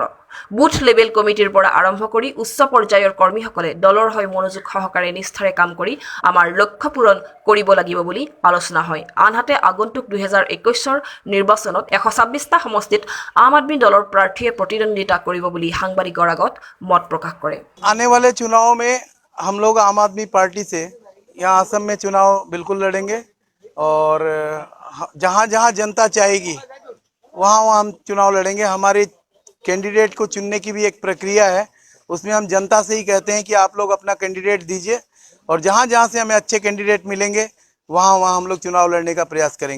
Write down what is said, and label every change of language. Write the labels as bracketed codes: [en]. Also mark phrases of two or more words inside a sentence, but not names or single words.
[as] বুথ লেভেল কমিটিৰ পৰা আৰম্ভ কৰি উচ্চ পৰ্যায়ৰ কৰ্মীসকলে দলৰ হৈ মনোযোগ সহকাৰে নিষ্ঠাৰে কাম কৰি আমাৰ লক্ষ্য পূৰণ কৰিব লাগিব বুলি আলোচনা হয়। আনহাতে আগন্তুক 2021 নিৰ্বাচনত 126টা সমষ্টিত আম আদমি দলৰ প্ৰাৰ্থীয়ে প্ৰতিদ্বন্দ্বিতা কৰিব বুলি সাংবাদিকৰ আগত মত প্ৰকাশ কৰে। [hi] आने वाले चुनाव में हम लोग आम आदमी पार्टी से यहाँ असम में चुनाव बिल्कुल लड़ेंगे और जहाँ जहाँ जनता चाहेगी वहाँ वहाँ हम चुनाव लड़ेंगे। हमारे कैंडिडेट को चुनने की भी एक प्रक्रिया है, उसमें हम जनता से ही कहते हैं कि आप लोग अपना कैंडिडेट दीजिए और जहाँ जहाँ से हमें अच्छे कैंडिडेट मिलेंगे वहाँ वहाँ हम लोग चुनाव लड़ने का प्रयास करेंगे।